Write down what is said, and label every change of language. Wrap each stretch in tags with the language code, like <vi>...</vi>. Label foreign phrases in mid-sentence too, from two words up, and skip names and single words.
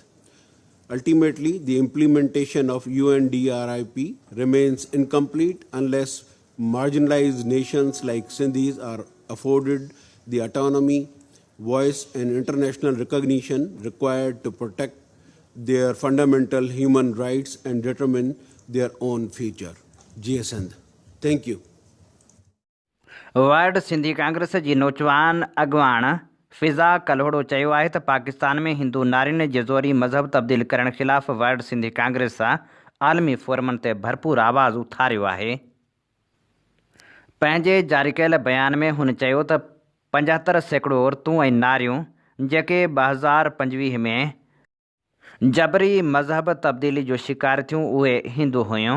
<en>Ultimately, the implementation of UNDRIP remains incomplete unless marginalized nations like Sindhis are afforded the autonomy, voice, and international recognition required to protect their fundamental human rights and determine their own future.</en> <sd>جيءِ سنڌ.</sd> <en>Thank you.</en> <sd>वर्ल्ड सिंधी कांग्रेस जी नौजवान अॻवान फिज़ा कल्होड़ो चयो आहे त पाकिस्तान में हिंदू नारियुनि जे ज़ोरी मज़हब तब्दील करण ख़िलाफ़ु वर्ल्ड सिंधी कांग्रेस आलमी फोरमनि ते भरपूर आवाज़ उथारियो आहे। पंहिंजे जारी कयल बयान में हुन चयो त 75% औरतूं ऐं नारियूं जेके 2025 में जबरी मज़हब तब्दीली जो शिकार थियूं उहे हिंदू हुयूं।</sd>